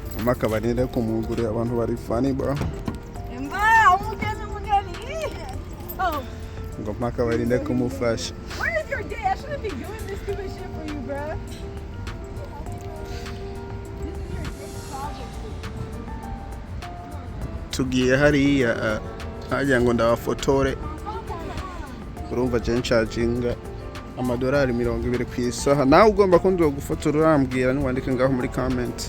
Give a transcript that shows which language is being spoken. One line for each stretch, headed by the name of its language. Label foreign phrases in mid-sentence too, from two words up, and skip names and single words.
Kinyarwanda: mpaka barinde kumugurira abantu bari
English: funny bro.
Kinyarwanda: Ngo mpaka barinde kumufasha.
English: Where is your day? I shouldn't be doing this stupid shit for you, bro.
Kinyarwanda: Tugiye hariya hajya ngo ndabafotore. Urumva je ncharginga amadolari 20 ku isaha. Nawe ugomba ko ndogufotora urambwira niwandike ngaho muri comment.